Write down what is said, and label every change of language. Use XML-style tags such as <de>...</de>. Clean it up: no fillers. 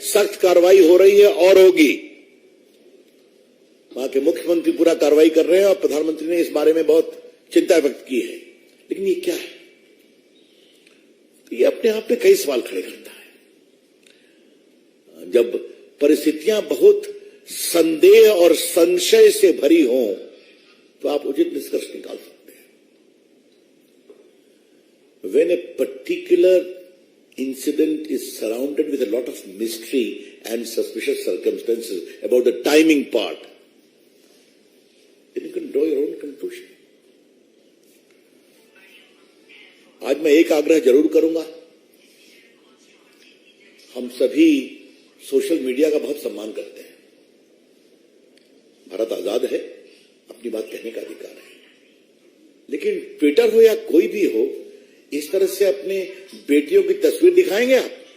<hi>सख्त कार्रवाई हो रही है और होगी। वहां के मुख्यमंत्री पूरा कार्रवाई कर रहे हैं और प्रधानमंत्री ने इस बारे में बहुत चिंता व्यक्त की है। लेकिन ये क्या है? ये अपने आप में कई सवाल खड़े करता है। जब परिस्थितियां बहुत संदेह और संशय से भरी हों तो आप उचित निष्कर्ष निकाल सकते हैं।</hi> <en>When a particular incident is surrounded with a lot of mystery and suspicious circumstances about the timing part, then you can draw your own conclusion.</en> <hi>आज मैं एक आग्रह जरूर करूंगा। हम सभी सोशल मीडिया का बहुत सम्मान करते हैं। भारत आजाद है, अपनी बात कहने का अधिकार है। लेकिन ट्विटर हो या कोई भी हो, इस तरह से अपने बेटियों की तस्वीर दिखाएंगे आप?</hi>